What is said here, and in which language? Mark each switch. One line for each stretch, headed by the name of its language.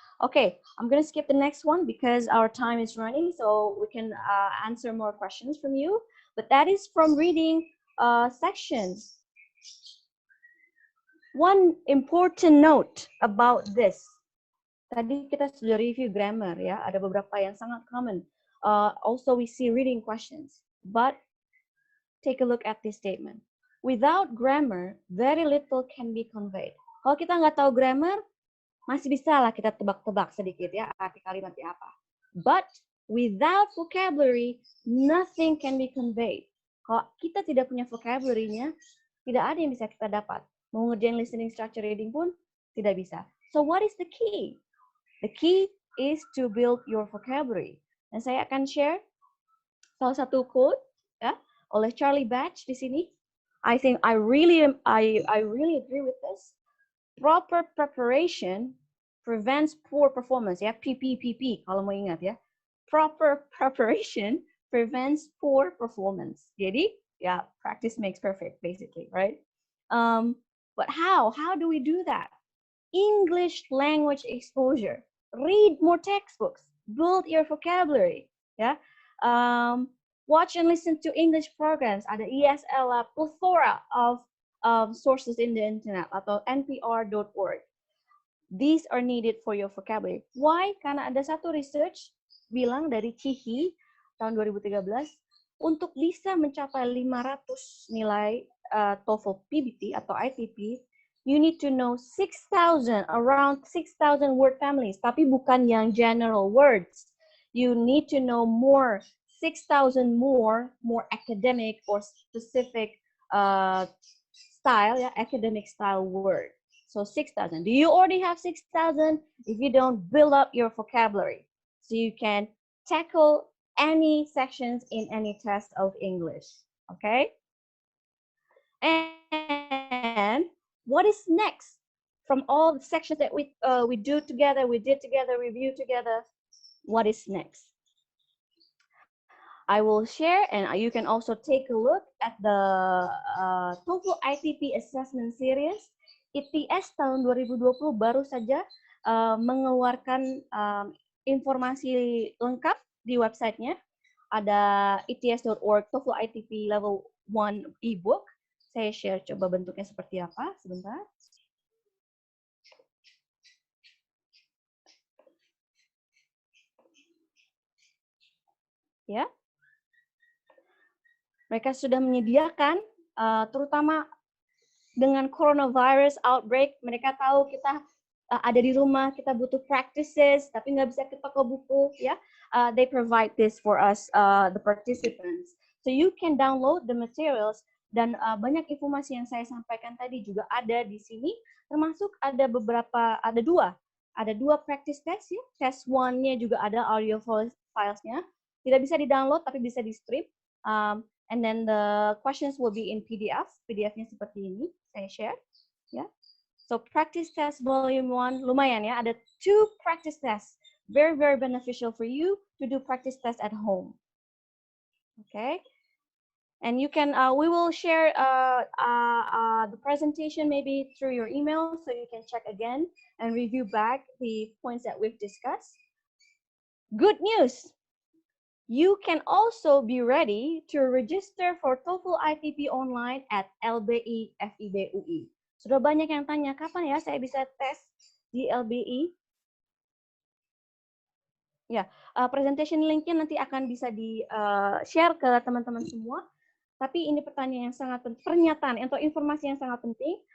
English: Okay, I'm going to skip the next one because our time is running, so we can answer more questions from you. But that is from reading sections. One important note about this.
Indonesian: Tadi kita sudah review grammar ya, ada beberapa yang sangat common.
English: Also we see reading questions, but take a look at this statement. Without grammar, very little can be conveyed.
Indonesian: Kalau kita nggak tahu grammar, masih bisa lah kita tebak-tebak sedikit ya arti kalimatnya apa.
English: But without vocabulary, nothing can be conveyed.
Indonesian: Kalau kita tidak punya vocabulary-nya, tidak ada yang bisa kita dapat. Mau ngerjain listening, structure, reading pun tidak bisa. So what is the key? The key is to build your vocabulary. Dan saya akan share salah satu quote ya oleh Charlie Batch di sini.
English: I think I really agree with this. Proper preparation prevents poor performance ya. PPPP kalau mau ingat ya. Proper preparation prevents poor performance. Jadi ya practice makes perfect basically, right? But how? How do we do that? English language exposure. Read more textbooks, build your vocabulary, ya. Watch and listen to English programs. Ada ESL, plethora of sources in the internet atau npr.org. These are needed for your vocabulary. Why?
Indonesian: Karena ada satu research bilang dari Cihi tahun 2013 untuk bisa mencapai 500 nilai TOEFL PBT atau ITP.
English: You need to know around 6,000 word families, tapi bukan yang general words. You need to know 6,000 more academic or specific style, yeah, academic style word. So 6,000. Do you already have 6,000? If you don't, build up your vocabulary so you can tackle any sections in any test of English. Okay? And what is next from all the sections that we did together, review together? What is next? I will share, and you can also take a look at the TOEFL ITP Assessment Series.
Indonesian: ITS tahun 2020 baru saja mengeluarkan informasi lengkap di websitenya. Ada its.org TOEFL ITP Level 1 ebook. Saya share coba bentuknya seperti apa, sebentar. Ya. Mereka sudah menyediakan, terutama dengan coronavirus outbreak, mereka tahu kita ada di rumah, kita butuh practices, tapi nggak bisa ke toko buku, ya.
English: They provide this for us, the participants. So you can download the materials.
Indonesian: Dan banyak informasi yang saya sampaikan tadi juga ada di sini, termasuk ada dua practice test ya. Test 1-nya juga ada audio filesnya. Tidak bisa di-download tapi bisa di-strip.
English: And then the questions will be in PDF. PDF-nya seperti ini, saya share. Ya. So practice test volume 1, lumayan ya, ada 2 practice tests. Very, very beneficial for you to do practice test at home. Okay. And you can, we will share the presentation maybe through your email so you can check again and review back the points that we've discussed. Good news! You can also be ready to register for TOEFL ITP online at LBI FIB UI.
Indonesian: Sudah banyak yang tanya, kapan ya saya bisa tes di LBI? Ya, presentation linknya nanti akan bisa di-share ke teman-teman semua. Tapi ini pertanyaan yang sangat penting, pernyataan atau informasi yang sangat penting.